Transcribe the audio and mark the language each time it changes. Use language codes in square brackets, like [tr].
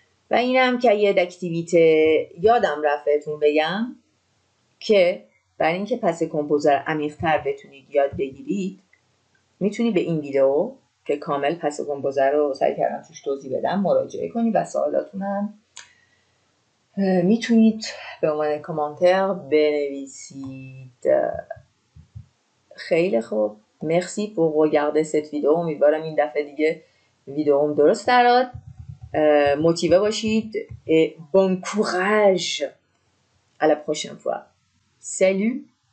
[fa] و اینم که یه اکتیویته یادم رفتتون بگم که برای اینکه پس کمپوزر عمیق‌تر بتونید یاد بگیرید میتونید به این ویدیو که کامل پس کمپوزر رو سعی کردم توش توضیح بدم مراجعه کنید و سوالاتونم میتونید به عنوان کامنتر بنویسید. خیلی خوب، مرسی [fr] pour regarder cette vidéo. [fa] امیدوارم این دفعه دیگه ویدیوم درست دراد. موتیوه باشید [fr] et bon courage à la prochaine fois. Salut!